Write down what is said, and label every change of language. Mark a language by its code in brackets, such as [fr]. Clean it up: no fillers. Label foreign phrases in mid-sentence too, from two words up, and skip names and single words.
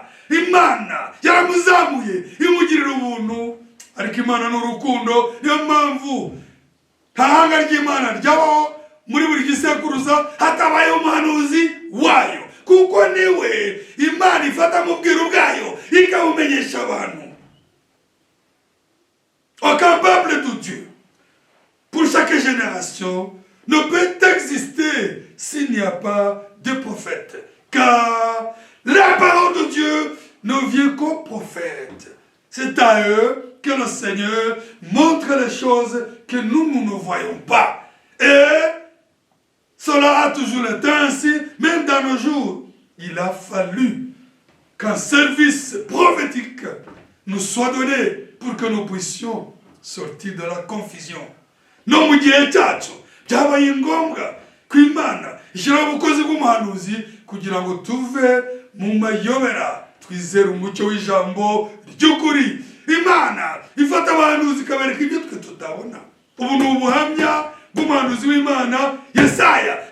[rw] Imana yaramuzamuye imugirira ubuntu, ariko Imana n'urukundo. Niyo mpamvu nta hanga ry'Imana ryabaho muri buri gisekuruza hatabaye umuhanuzi wayo, kuko niwe Imana ifata mu bwiru bwayo ikabumenyesha abantu. [fr] Aucun peuple de Dieu, pour chaque génération, ne peut exister s'il n'y a pas de prophète. Car la parole de Dieu ne vient qu'aux prophètes. C'est à eux que le Seigneur montre les choses que nous ne voyons pas. Et cela a toujours été ainsi, même dans nos jours. Il a fallu qu'un service prophétique nous soit donné pour que nous puissions sortir de la confusion. [rw] No mu gihe cyacu byabaye ngombwa ko Imana ishyiraho ubukozi bw'umuhanuzi kugira ngo tuve mu mayobera twizere umucyo w'ijambo ry'ukuri. Imana ifata abahanuzi ikabereka ibyo twe tutabona. Ubu ni ubuhamya bw'umuhanuzi w'Imana Yesaya.